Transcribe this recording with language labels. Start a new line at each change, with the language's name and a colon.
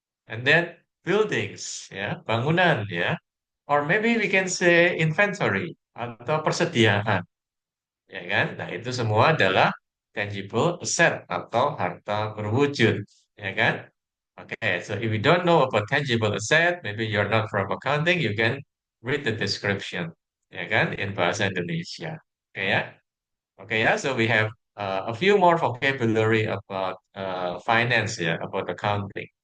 English: And then buildings ya,
Indonesian: bangunan
English: ya. Or maybe we can say inventory.
Indonesian: atau persediaan, ya kan? Nah, itu semua adalah tangible asset atau harta berwujud, ya kan?
English: Okay, so if you don't know about tangible asset, maybe you're not from accounting, you can read the description, ya kan, in bahasa Indonesia. Oke ya, oke ya. So we have a few more vocabulary about finance ya, about accounting.